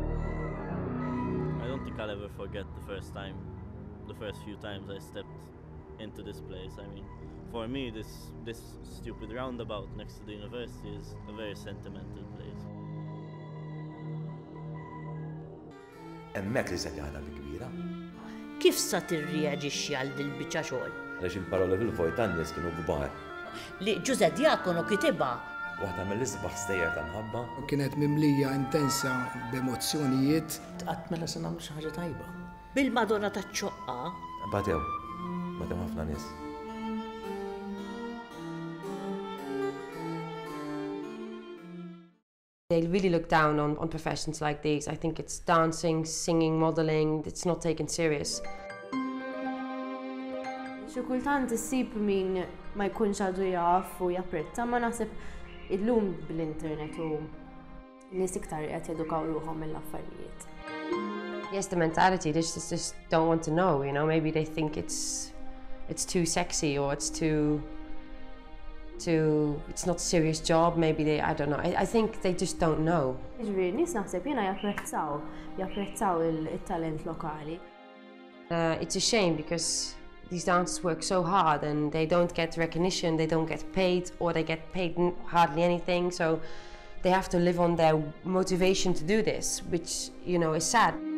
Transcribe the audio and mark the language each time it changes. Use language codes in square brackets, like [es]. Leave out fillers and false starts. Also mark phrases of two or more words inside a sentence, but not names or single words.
[en] I don't think I'll ever forget the first few times I stepped into this place. I mean, for me, this stupid roundabout next to the university is a very sentimental place. [mt] Hemmhekk li se jagħna l-kbira. Kif sa tirreaġixxi għal dil-biċċa xogħol? Għaliex il-paroli fil-vojt tan-nies kienu kbar. Li Giuseppe Diacono kitibha. Waħda mill-isbaħ stejjer ta' mħabba. Kienet mimlija intensa b'emozzjonijiet. Qatt mela se nagħmlu xi ħaġa tajba. Bil-Madonna taċ-ċoqqa. Batew ħafna nies. [en] They really look down on professions like these. I think it's dancing, singing, modeling, it's not taken serious. [mt] Xi kultant issib min ma jkunx għadu jaf u japprezza, ma naħseb illum bil-internet u nies iktar qed jedukaw ruħhom mill-affarijiet. [en] Yes, the mentality, they just don't want to know, you know, maybe they think it's too sexy or it's it's not a serious job, maybe they, I don't know, I think they just don't know. [mt] Ġifieri nies naħseb jiena japprezzaw il-talent lokali. [en] It's a shame because these dancers work so hard and they don't get recognition, they don't get paid, or they get paid hardly anything, so they have to live on their motivation to do this, which, you know, is sad.